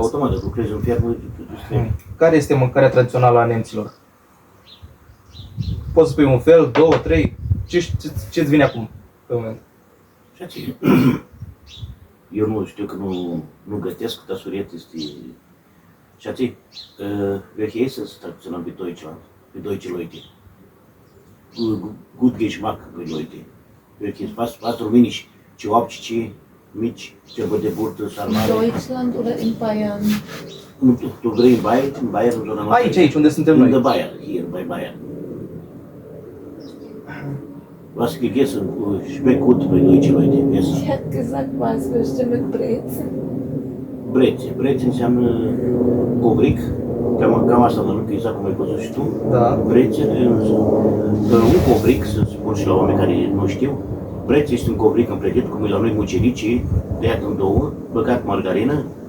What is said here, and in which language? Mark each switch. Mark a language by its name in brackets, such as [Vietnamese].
[Romanian] automat, dacă lucrezi în fermă, Care este mâncarea tradițională a nemților? Poți să spui un fel, două, trei? Ce-ți vine acum pe moment? Eu nu știu că nu gătesc, dar suret este... [German] Schätze, welche ist es traditionell bei Deutschland, bei deutsche Leute? Gut Geschmack bei Leute. Welche ist was rumänisch? [Romanian] Ciuapcici, mici, ceva de burtă, [German] In [Romanian] sarmale. [German] Deutschland oder in Bayern? [Romanian] Tu vrei în Bayern, în zona noastră? Aici, unde suntem noi. [German] In Bayern, hier bei Bayern. Was gegessen, schmeckt gut bei deutsche Leute, essen. Sie hat gesagt, was möchte mit Brezen? [Romanian] Brețe înseamnă covric, cam asta mănânc, exact cum ai văzut și tu. Da. Brețe, un covric, să spun și la oameni care nu știu. Brețe este un covric împletit, cum e la noi mucerici, tăiat în două, băgat margarină.